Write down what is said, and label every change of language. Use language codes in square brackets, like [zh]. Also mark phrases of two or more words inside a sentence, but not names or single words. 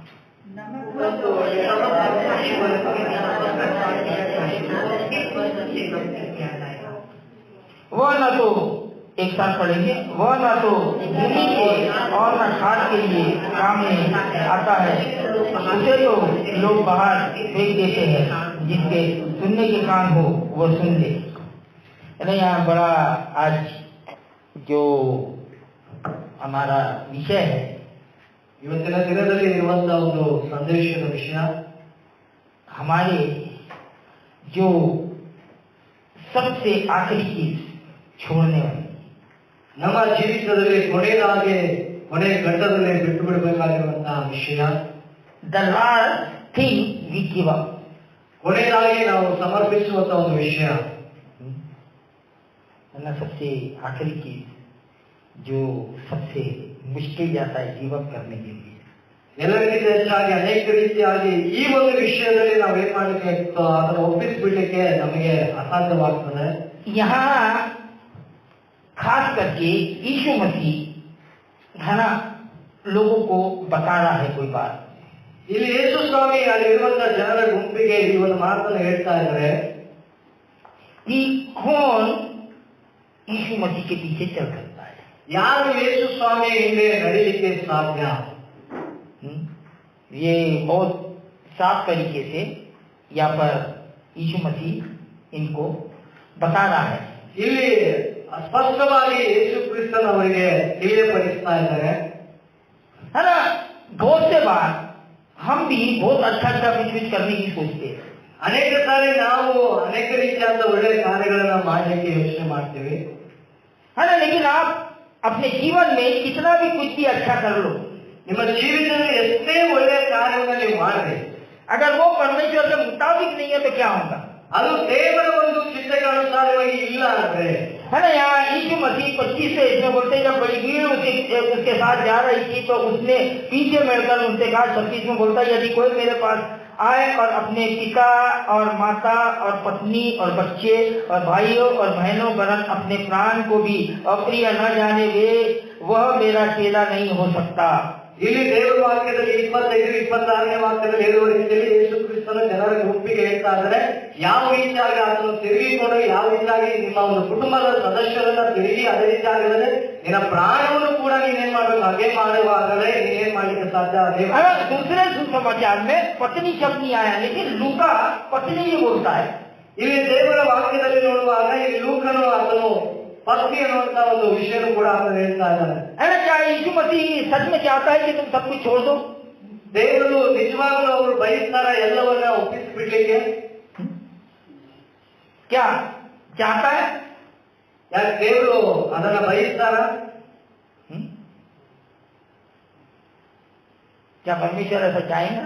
[hi] वह न तो, एक साथ पढ़ेंगे, वह न तो भूमि के और न खाद के लिए काम में आता है, उसे तो लोग बाहर फेंक देते हैं। जिसके सुनने के कान हो वह सुन ले। यहाँ बड़ा आज जो हमारा विषय है, [kn] ಇವತ್ತಿನ ದಿನದಲ್ಲಿ ಇರುವಂತಹ ಒಂದು ಸಂದೇಶದ ವಿಷಯ, [hi] हमारे जो सबसे आखिरी चीज छोड़ने वाली, [kn] ನಮ್ಮ ಜೀವಿತದಲ್ಲಿ ಕೊನೆ ಘಟ್ಟದಲ್ಲಿ ಬಿಟ್ಟು ಬಿಡಬೇಕಾಗಿರುವಂತಹ ವಿಷಯ, [en] The last thing we give up, [kn] ಕೊನೆಯದಾಗಿ ನಾವು ಸಮರ್ಪಿಸುವಂತಹ ಒಂದು ವಿಷಯ, [hi] सबसे आखिरी चीज जो सबसे मुश्किल जाता है जीवन करने के लिए। [kn] ಎಲ್ಲರಿಗಿಂತ ಹೆಚ್ಚಾಗಿ ಅನೇಕ ರೀತಿಯಾಗಿ ಈ ಒಂದು ವಿಷಯದಲ್ಲಿ ನಾವು ಏನ್ ಮಾಡಲಿಕ್ಕೆ ಅದನ್ನು ಒಪ್ಪಿಸ್ಬಿಡ್ಲಿಕ್ಕೆ ನಮಗೆ ಅಸಾಧ್ಯವಾಗ್ತದೆ। [hi] यहाँ खास करके यीशु मसीह, है ना, लोगों को बता रहा है कोई बात। [kn] ಇಲ್ಲಿ ಯೇಸು ಸ್ವಾಮಿ ಅಲ್ಲಿರುವಂತಹ ಜನರ ಗುಂಪಿಗೆ ಈ ಒಂದು ಮಾತನ್ನು ಹೇಳ್ತಾ ಇದ್ದಾರೆ [hi] कि कौन यीशु मसीह के पीछे चल सकता है, [kn] ಯಾರು ಯೇಸು ಸ್ವಾಮಿ ಹಿಂದೆ ನಡೀಲಿಕ್ಕೆ ಸಾಧ್ಯ। [hi] ये बहुत साफ तरीके से यहाँ पर यीशु मसीह इनको बता रहा है। [kn] ಇಲ್ಲಿ ಸ್ಪಷ್ಟವಾಗಿ ಯೇಸು ಕ್ರಿಸ್ತನವರಿಗೆ ತಿಳಿಯಪಡಿಸ್ತಾ ಇದ್ದಾರೆ, [hi] है ना। बहुत से बार हम भी बहुत अच्छा कुछ करने की सोचते हैं, [kn] ಅನೇಕ ಸಾರಿ ನಾವು ಅನೇಕ ರೀತಿಯಾದ ಒಳ್ಳೆಯ ಕಾರ್ಯಗಳನ್ನ ಮಾಡಲಿಕ್ಕೆ ಯೋಚನೆ ಮಾಡ್ತೀವಿ, [hi] है ना। लेकिन आप अपने जीवन में कितना भी कुछ भी अच्छा कर लो, [kn] ನಿಮ್ಮ ಜೀವಿತದಲ್ಲಿ ಎಷ್ಟೇ ಒಳ್ಳೆಯ ಕಾರ್ಯವನ್ನು ನೀವು ಮಾಡ್ರಿ, [hi] अगर वो परमेश्वर के मुताबिक नहीं है तो क्या होगा। [kn] ಅದು ದೇವರ ಒಂದು ಚಿಂತೆಗೆ ಅನುಸಾರವಾಗಿ ಇಲ್ಲ ಅಂದ್ರೆ, [hi] है ना। यहाँ यीशु मसीह 25 से इसमें बोलते हैं, जब बड़ी भीड़ उसके साथ जा रही थी तो उसने पीछे मिलकर उनसे कहा। 26 में बोलता है, यदि कोई मेरे पास आए और अपने पिता और माता और पत्नी और बच्चे और भाइयों और बहनों वरन अपने प्राण को भी अप्रिय न जाने वे वह मेरा चेला नहीं हो सकता। [kn] ಇಲ್ಲಿ ದೇವರ ವಾಕ್ಯದಲ್ಲಿ 25-26ನೇ ವಾಕ್ಯದಲ್ಲಿ ಹೇಳುವ ರೀತಿಯಲ್ಲಿ ಯೇಸು ಕ್ರಿಸ್ತನ ಜನರ ಗುಂಪಿಗೆ ಹೇಳ್ತಾ ಇದ್ದಾರೆ, ಯಾವ ರೀತಿಯಾಗಿ ಅದನ್ನು ತಿರುಗಿಕೊಂಡು ಯಾವ ರೀತಿಯಾಗಿ ನಿಮ್ಮ ಒಂದು ಕುಟುಂಬದ ಸದಸ್ಯರನ್ನ ತಿರುಗಿ ಅದೇ ರೀತಿಯಾಗಿದ್ರೆ ನಿನ್ನ ಪ್ರಾಣವನ್ನು ಕೂಡ ನೀನೇನ್ ಮಾಡ್ಬೇಕು, ಹಾಗೆ ಮಾಡುವಾಗಲೇ ನೀನೇನ್ ಮಾಡ್ಲಿಕ್ಕೆ ಸಾಧ್ಯ। [hi] दूसरे सुसमाचार में पत्नी शब्द नहीं आया, लेकिन लूका पत्नी ही बोलता है। [kn] ಇಲ್ಲಿ ದೇವರ ವಾಕ್ಯದಲ್ಲಿ ನೋಡುವಾಗ ಇಲ್ಲಿ ಲೂಕನು ಅದನ್ನು पत्नी ಅನ್ನುವಂತ ಒಂದು ವಿಷಯನೂ ಕೂಡ ಆತನು ಹೇಳ್ತಾ ಇದ್ದಾನೆ। [hi] क्या यीशु मसीह सच में चाहता है कि तुम सब कुछ छोड़ दो? [kn] ದೇವರು ನಿಜವಾಗಲೂ ಅವರು ಬಯಸ್ತಾರ ಎಲ್ಲವನ್ನ ಒಪ್ಪಿಸಿಬಿಡ್ಲಿಕ್ಕೆ? [hi] क्या चाहता है? [kn] ಯಾಕೆ ದೇವರು ಅದನ್ನ ಬಯಸ್ತಾರ? [hi] क्या परमेश्वर ऐसा चाहेगा?